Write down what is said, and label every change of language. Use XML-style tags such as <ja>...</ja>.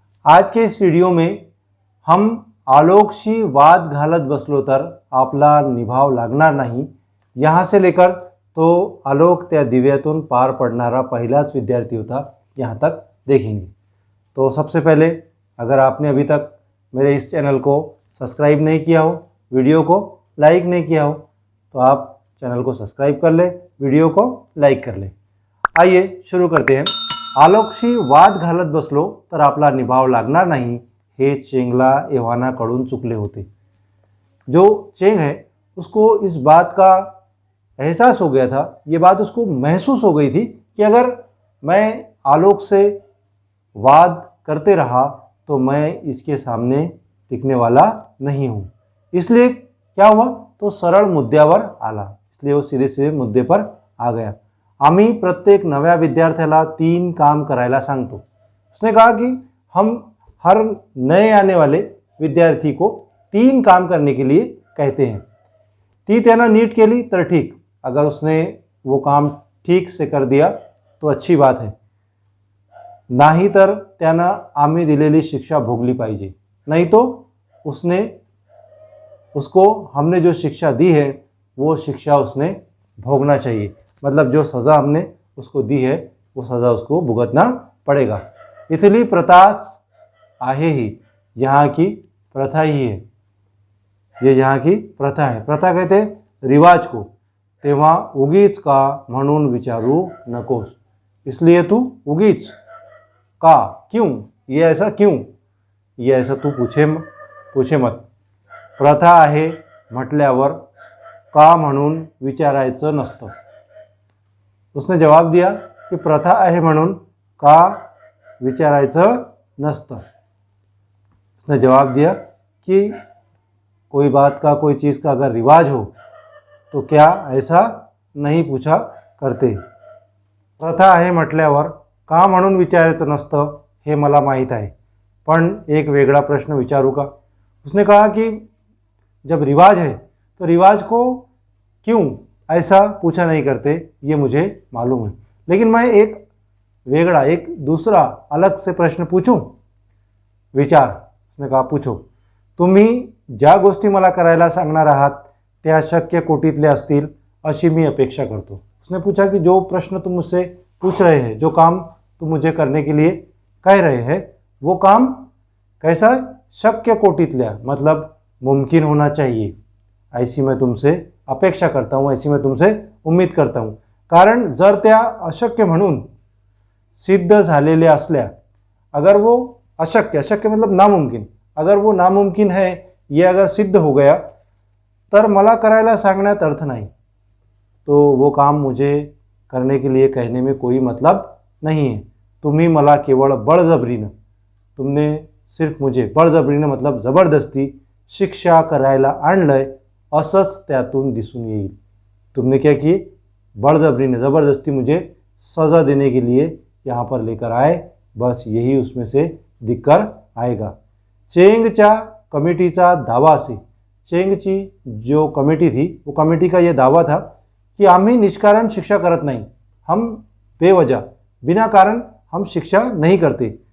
<hi>आज के इस व्हिडिओ में हम</hi> <mr>आलोकशी वाद घालत बसलो तर आपला निभाव लागणार नाही,</mr> <hi>यहाँ से लेकर तो</hi> <mr>आलोक त्या दिव्यातून पार पडणारा पहिलाच विद्यार्थी होता,</mr> <hi>यहाँ तक देखेंगे। तो सबसे पहले अगर आपने अभी तक मेरे इस चैनल को सब्सक्राइब नहीं किया हो, वीडियो को लाइक नहीं किया हो, तो आप चैनल को सब्सक्राइब कर ले, वीडियो को लाइक कर ले। आइए शुरू करते हैं।</hi> <mr>आलोकशी वाद घालत बसलो तर आपला निभाव लागणार नाही, हे चेंगला एव्हानाकडून चुकले होते।</mr> <hi>जो चेंग है उसको इस बात का एहसास हो गया था, ये बात उसको महसूस हो गई थी कि अगर मैं आलोक से वाद करते रहा तो मैं इसके सामने टिकने वाला नहीं हूँ। इसलिए क्या हुआ, तो</hi> <mr>सरळ मुद्द्यावर आला,</mr> <hi>इसलिए वो सीधे सीधे मुद्दे पर आ गया।</hi> <mr>आम्ही प्रत्येक नव्या विद्यार्थ्याला 3 काम करायला सांगतो।</mr> <hi>उसने कहा कि हम हर नए आने वाले विद्यार्थी को 3 काम करने के लिए कहते हैं।</hi> <mr>ती त्यानं नीट केली तर ठीक,</mr> <hi>अगर उसने वो काम ठीक से कर दिया तो अच्छी बात है,</hi> <mr>नाही तर त्यानं आम्ही दिलेली शिक्षा भोगली पाहिजे,</mr> <hi>नहीं तो उसको हमने जो शिक्षा दी है वो शिक्षा उसने भोगना चाहिए। मतलब जो सज़ा हमने उसको दी है वो सज़ा उसको भुगतना पड़ेगा।</hi> <mr>इथली प्रथाच आहे ही,</mr> <hi>यहाँ की प्रथा ही है, ये यहाँ की प्रथा है। प्रथा कहते हैं रिवाज को।</hi> <mr>तेव्हा उगीच का म्हणून विचारू नकोस,</mr> <hi>इसलिए तू उगीच का, क्यों, ये ऐसा क्यों, ये ऐसा तू पूछे मत।</hi> <mr>प्रथा आहे म्हटल्यावर का म्हणून विचारायचं नसतं।</mr> <hi>उसने जवाब दिया कि</hi> <mr>प्रथा आहे म्हणून का विचारायचं नसतं।</mr> <hi>उसने जवाब दिया कि कोई बात का, कोई चीज़ का अगर रिवाज हो तो क्या ऐसा नहीं पूछा करते।</hi> <mr>प्रथा आहे म्हटल्यावर का म्हणून विचारायचं नसतं हे मला माहीत आहे, पण एक वेगळा प्रश्न विचारू का।</mr> <hi>उसने कहा कि जब रिवाज है तो रिवाज को क्यों ऐसा पूछा नहीं करते, ये मुझे मालूम है, लेकिन मैं एक वेगळा, एक दूसरा अलग से प्रश्न पूछूं। विचार, उसने कहा पूछो।</hi> <mr>तुम्ही ज्या गोष्टी मला करायला सांगणार आहात त्या शक्य कोटीतल्या असतील अशी मी अपेक्षा करतो।</mr> <hi>उसने पूछा कि जो प्रश्न तुम मुझसे पूछ रहे हैं, जो काम तुम मुझे करने के लिए कह रहे हैं, वो काम कैसा है,</hi> <mr>शक्य कोटीतल्या,</mr> <hi>मतलब मुमकिन होना चाहिए, ऐसी मैं तुमसे अपेक्षा करता हूँ, ऐसी मैं तुमसे उम्मीद करता हूँ।</hi> <mr>कारण जर त्या अशक्य म्हणून सिद्ध झालेले असल्या,</mr> <hi>अगर वो अशक्य, अशक्य मतलब नामुमकिन, अगर वो नामुमकिन है ये अगर सिद्ध हो गया</hi> <mr>तर मला करायला सांगण्यात अर्थ</mr> <hi>नहीं, तो वो काम मुझे करने के लिए कहने में कोई मतलब नहीं है।</hi> <mr>तुम्ही मला केवळ बळजबरीनं,</mr> <hi>तुमने सिर्फ मुझे</hi> <mr>बळजबरीनं</mr> <hi>मतलब ज़बरदस्ती</hi> <mr>शिक्षा करायला आणलंय असंच त्यातून दिसून येईल।</mr> <hi>तुमने क्या किए, बळजबरीने, ज़बरदस्ती मुझे सज़ा देने के लिए यहाँ पर लेकर आए, बस यही उसमें से दिखकर आएगा।</hi> <mr>चेंगच्या कमिटीचा दावा असे,</mr> <hi>चेंगची जो कमिटी थी वो कमिटी का ये दावा था कि</hi> <mr>आम्ही निष्कारण शिक्षा करत</mr> <hi>नहीं, हम बेवजह बिना कारण हम शिक्षा नहीं करते।</hi>